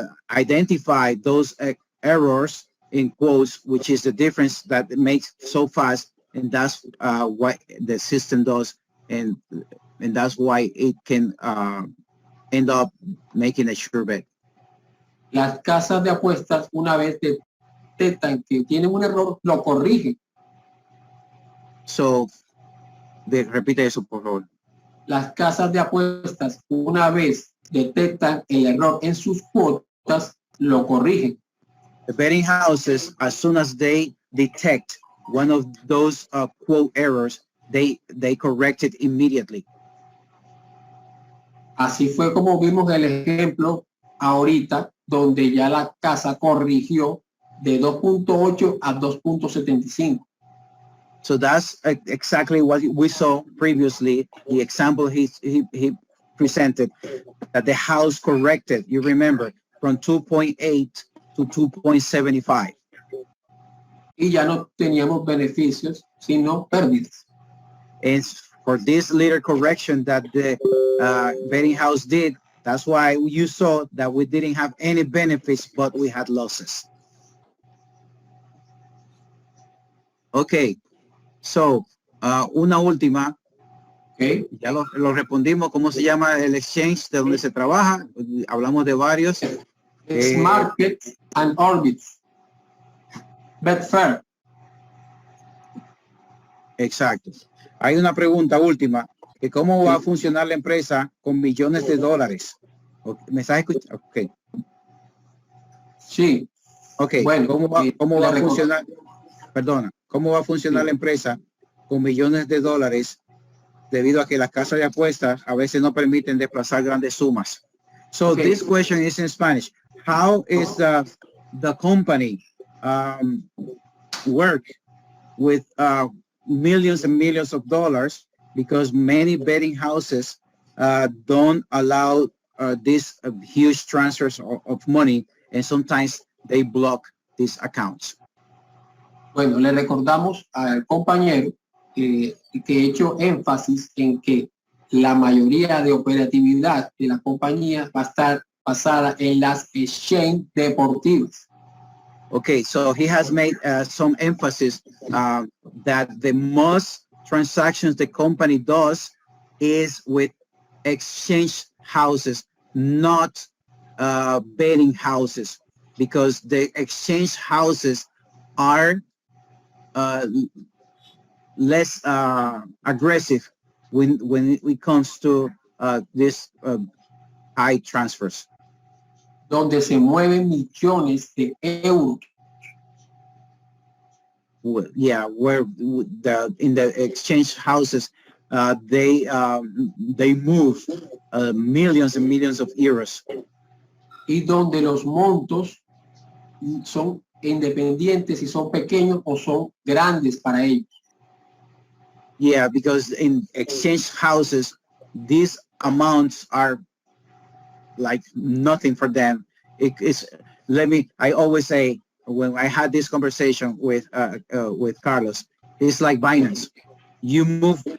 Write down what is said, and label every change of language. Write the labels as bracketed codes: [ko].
[en] identify those errors in quotes, which is the difference that it makes so fast, and that's what the system does, and that's why it can end up making a sure bet. [es] Las casas de apuestas, una vez detectan que tienen un error, lo corrigen. So, repite eso, por favor. Las casas de apuestas, una vez detectan el error en sus cuotas, lo corrigen. [en] The betting houses, as soon as they detect one of those quote errors, they correct it immediately. [es] Así fue como vimos el ejemplo ahorita, donde ya la casa corrigió de 2.8 a 2.75. [en] So that's exactly what we saw previously, the example he presented, that the house corrected, you remember, from 2.8 to 2.75. [es] Y ya no teníamos beneficios, sino pérdidas. [en] And for this little correction that the betting house did, that's why you saw that we didn't have any benefits, but we had losses. [es] Okay. So, una última. Okay. Ya lo respondimos. ¿Cómo se llama el exchange de donde se trabaja? Hablamos de varios. [en] It's Market and Orbits. Betfair. [es] Exacto. Hay una pregunta última, que cómo va a funcionar la empresa con millones de dólares. ¿Me estás escuchando? Ok. Sí. Ok. Bueno, ¿Cómo va a funcionar? Perdona. ¿Cómo va a funcionar la empresa con millones de dólares debido a que las casas de apuestas a veces no permiten desplazar grandes sumas? [en] So this question is in Spanish. How is the company work with millions and millions of dollars, because many betting houses don't allow these huge transfers of money, and sometimes they block these accounts? [es] Bueno, le recordamos al compañero que he hecho énfasis en que la mayoría de operatividad de la compañía va a estar basada en las exchange deportivas. [en] Okay, so he has made some emphasis that the most transactions the company does is with exchange houses, not betting houses, because the exchange houses are less aggressive when it comes to this high transfers. [es] Donde se mueven millones de euros. [en] Yeah, where in the exchange houses they move millions and millions of euros. [es] Y donde los montos son independientes, si son pequeños o son grandes para ellos. [en] Yeah, because in exchange houses, these amounts are like nothing for them. I always say, when I had this conversation with Carlos, it's like Binance. You move